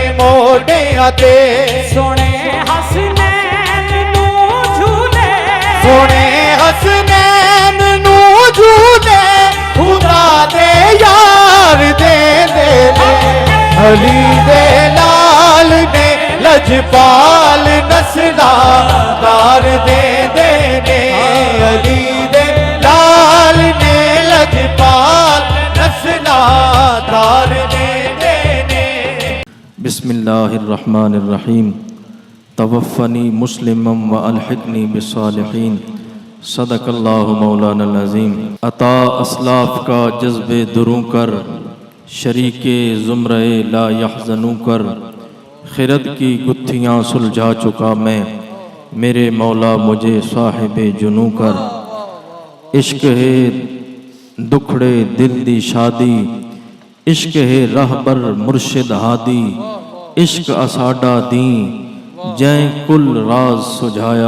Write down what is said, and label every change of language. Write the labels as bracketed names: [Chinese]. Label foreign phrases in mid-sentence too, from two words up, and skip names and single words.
[Punjabi] ਮੋਢਿਆਂ ਤੇ, ਸੋਹਣੇ ਹਸਨੈਨ ਨੂੰ ਝੂਟੇ, ਸੋਹਣੇ ਹਸਨੈਨ ਨੂੰ ਝੂਟੇ ਖ਼ੁਦਾ ਦੇ ਯਾਰ ਦੇਂਦੇ ਨੇ, ਅਲੀ ਦੇ ਲਾਲ ਨੇ ਲਜਪਾਲ ਨਸਲਾਂ ਤਾਰ ਦੇਂਦੇ ਨੇ, ਅਲੀ ਦੇ ਲਾਲ ਨੇ ਲਜਪਾਲ ਨਸਲਾਂ ਤਾਰ ਦੇਂਦੇ ਨੇ, अली दे लाल ने लजपाल नस्ला तार दे दे ने। [Arabic] بسم الله الرحمن الرحيم توفني مسلما وألحقني بالصالحين. صدق الله مولانا العظيم. [Urdu] عطا اسلاف کا جذبِ دروں کر، شریکِ زمرۂ لا یحزنون کر، خرد کی گتھیاں سلجھا چکا میں، مرے مولا مجھے صاحبِ جنوں کر. [Punjabi] ਇਸ਼ਕ ਹੈ ਦੁਖੜੇ ਦਿਲ ਦੀ ਸ਼ਾਦੀ, ਇਸ਼ਕ ਹੈ ਰਹਿਬਰ ਮੁਰਸ਼ਿਦ ਹਾਦੀ, ਇਸ਼ਕ ਅਸਾਡਾ ਦੀ ਜੈ ਕੁੱਲ ਰਾਜ਼ ਸੁਝਾਇਆ।